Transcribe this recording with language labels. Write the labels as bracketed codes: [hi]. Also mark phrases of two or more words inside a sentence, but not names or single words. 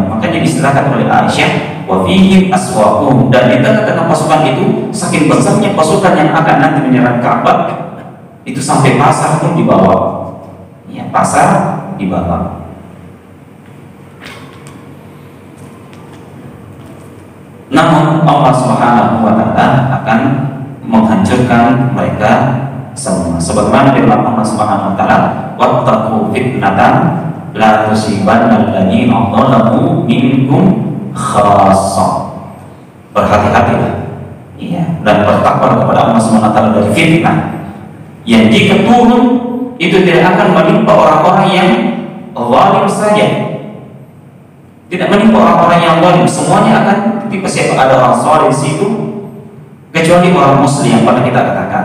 [id] Makanya diistilahkan oleh Aisyah, [ar] وفيهم أسواقهم, [id] dan di tengah-tengah pasukan itu, saking besarnya pasukan yang akan nanti menyerang Ka'bah, itu sampai pasar pun dibawa. Ya, pasar dibawa. Namun Allah [ar] سبحانه وتعالى [id] akan menghancurkan mereka semua. Sebagaimana firman [ar] الله سبحانه وتعالى واتقوا فتنة لا تصيبن الذين ظلموا منكم خاصة. [id] Berhati-hatilah, ya, dan bertakwa kepada Allah [ar] سبحانه وتعالى [id] dari fitnah. Yang jika turun itu tidak akan menimpa orang-orang yang zalim saja, tidak menimpa orang-orang yang zalim, semuanya akan ketika siapa ada orang saleh di situ, kecuali orang muslim yang pernah kita katakan.